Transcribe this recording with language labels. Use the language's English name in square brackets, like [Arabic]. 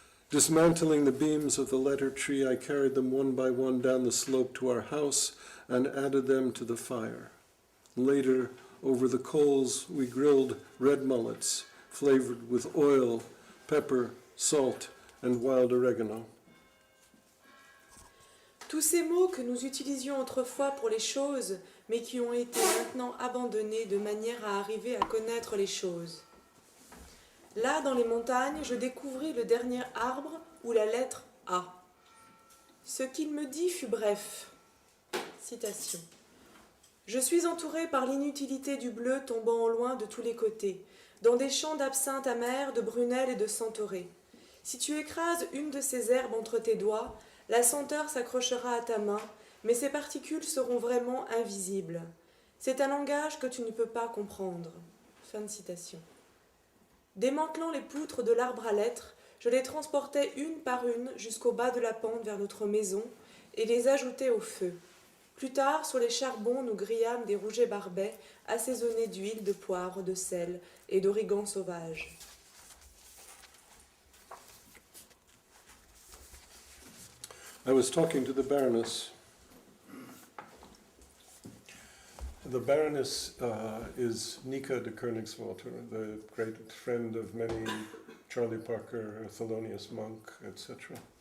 [English] Dismantling the beams of the letter tree, I carried them one by one down the slope to our house and added them to the fire. Later, over the coals, we grilled red mullets, flavored with oil, pepper, salt, and wild oregano. [French] Tous ces mots que nous utilisions autrefois pour les choses, mais qui ont été maintenant abandonnés de manière à arriver à connaître les choses. Là, dans les montagnes, je découvris le dernier arbre où la lettre A. Ce qu'il me dit fut bref. Citation. Je suis entouré par l'inutilité du bleu tombant au loin de tous les côtés, dans des champs d'absinthe amère, de prunelle et de centaurée. Si tu écrases une de ces herbes entre tes doigts, la senteur s'accrochera à ta main, mais ses particules seront vraiment invisibles. C'est un langage que tu ne peux pas comprendre. Fin de citation. Démantelant les poutres de l'arbre à lettres, je les transportais une par une jusqu'au bas de la pente vers notre maison et les ajoutais au feu. Plus tard, sur les charbons, nous grillâmes des rougets barbets assaisonnés d'huile, de poivre, de sel et d'origan sauvage. [English] I was talking to the Baroness. The Baroness is Nika de Koenigswarter, the great friend of many Charlie Parker, Thelonious Monk, etc.